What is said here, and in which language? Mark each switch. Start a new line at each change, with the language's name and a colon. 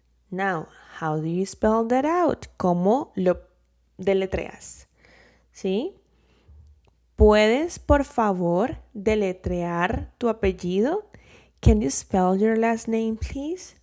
English: Now, how do you spell that out?
Spanish: ¿Cómo lo deletreas? ¿Sí? ¿Puedes, por favor, deletrear tu apellido?
English: Can you spell your last name, please?